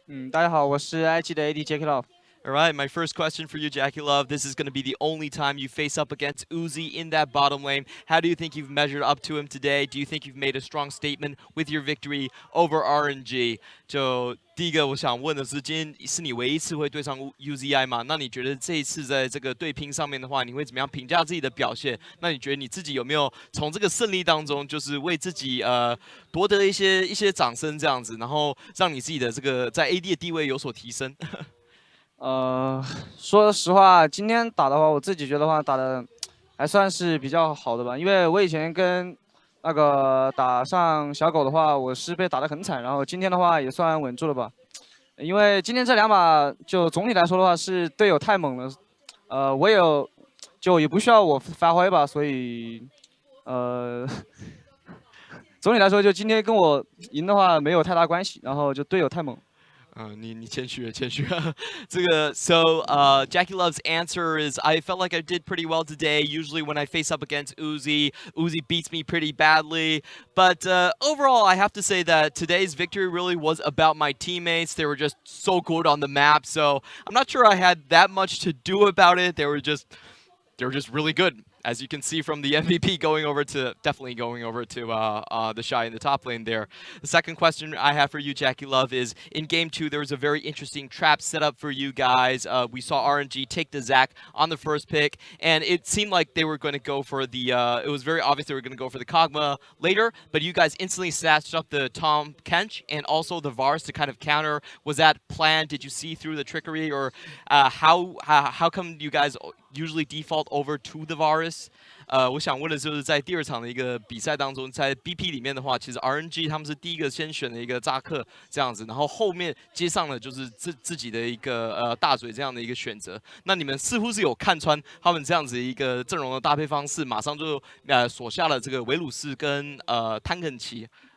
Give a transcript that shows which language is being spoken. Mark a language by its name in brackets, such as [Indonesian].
[Chinese] 大家好，我是 IG 的 AD Jackie Love。 [English] All right, my first question for you, Jackie Love. This is going to be the only time you face up against Uzi in that bottom lane. How do you think you've measured up to him today? Do you think you've made a strong statement with your victory over RNG? [Chinese] 就第一个我想问的是，今天是你唯一一次会对上 UZI 嘛？那你觉得这一次在这个对拼上面的话，你会怎么样评价自己的表现？那你觉得你自己有没有从这个胜利当中，就是为自己夺得一些掌声这样子，然后让你自己的这个在 AD 的地位有所提升？说实话，今天打的话，我自己觉得话打的还算是比较好的吧，因为我以前跟那个打上小狗的话，我是被打得很惨，然后今天的话也算稳住了吧。因为今天这2把就总体来说的话是队友太猛了，我也不需要我发挥吧，所以总体来说就今天跟我赢的话没有太大关系，然后就队友太猛。你谦虚了，谦虚了。这个 [English] so Jackie Love's answer is I felt like I did pretty well today. Usually when I face up against Uzi beats me pretty badly. But overall, I have to say that today's victory really was about my teammates. They were just so good on the map. So I'm not sure I had that much to do about it. They were just really good. As you can see from the MVP definitely going over to the Shy in the top lane there. The second question I have for you, Jackie Love, is in Game 2, there was a very interesting trap set up for you guys. We saw RNG take the Zac on the first pick, and it seemed like they were going to go for the, it was very obvious they were going to go for the Kog'Maw later, but you guys instantly snatched up the Tahm Kench and also the Varus to kind of counter. Was that planned? Did you see through the trickery, or how come you guys usually default over to the Varus？ [Chinese] 我想问的就是在第二场的一个比赛当中，在 BP 里面的话，其实 RNG 他们是第一个先选的一个扎克这样子，然后后面接上了就是自己的一个大嘴这样的一个选择。那你们似乎是有看穿他们这样子一个阵容的搭配方式，马上就锁下了这个维鲁士跟坦肯奇。